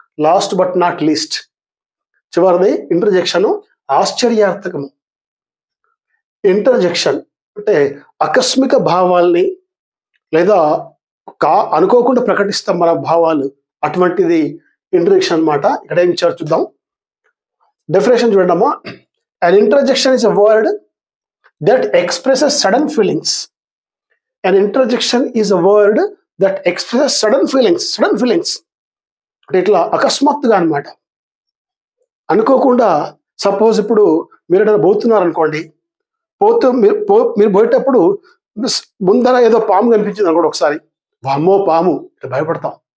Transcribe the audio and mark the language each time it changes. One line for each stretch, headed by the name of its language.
English: last but not least
Telugu: చివరిది interjection, ఆశ్చర్యార్థకము. Interjection అంటే ఆకస్మిక భావాల్ని లేదా అనుకోకుండా ప్రకటిస్తాం మన భావాలు, అటువంటిది ఇంటర్జెక్షన్ అన్నమాట. ఇక్కడ ఏం ఇచ్చారు చూద్దాం. డెఫినేషన్ చూడమ్మా.
English: An interjection is a word that expresses sudden feelings. An interjection is a word that expresses sudden feelings.
Telugu: అంటే ఇట్లా అకస్మాత్తుగా అనమాట, అనుకోకుండా. సపోజ్ ఇప్పుడు మీరు ఏదైనా పోతున్నారు అనుకోండి, మీరు పోయేటప్పుడు ముందర ఏదో పాము కనిపించింది అనుకోండి, ఒకసారి వామ్మో పాము ఇట్లా భయపడతాం.